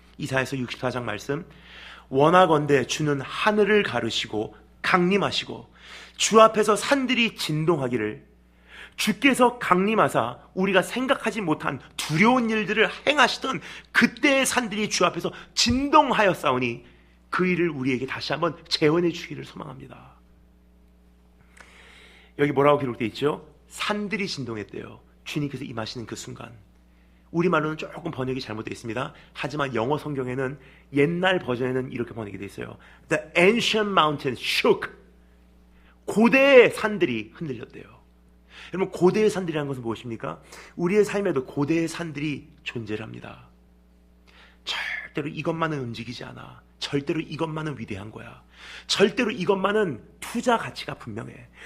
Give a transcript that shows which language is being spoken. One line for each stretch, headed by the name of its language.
Korean: 이사야서 64장 말씀, 원하건대 주는 하늘을 가르시고 강림하시고 주 앞에서 산들이 진동하기를, 주께서 강림하사 우리가 생각하지 못한 두려운 일들을 행하시던 그때의 산들이 주 앞에서 진동하였사오니 그 일을 우리에게 다시 한번 재현해 주기를 소망합니다. 여기 뭐라고 기록되어 있죠? 산들이 진동했대요. 주님께서 임하시는 그 순간. 우리말로는 조금 번역이 잘못되어 있습니다. 하지만 영어 성경에는, 옛날 버전에는 이렇게 번역이 되어 있어요.
English: The ancient mountains shook.
Korean: 고대의 산들이 흔들렸대요. 여러분, 고대의 산들이라는 것은 무엇입니까? 우리의 삶에도 고대의 산들이 존재를 합니다. 절대로 이것만은 움직이지 않아. 절대로 이것만은 위대한 거야. 절대로 이것만은 투자 가치가 분명해.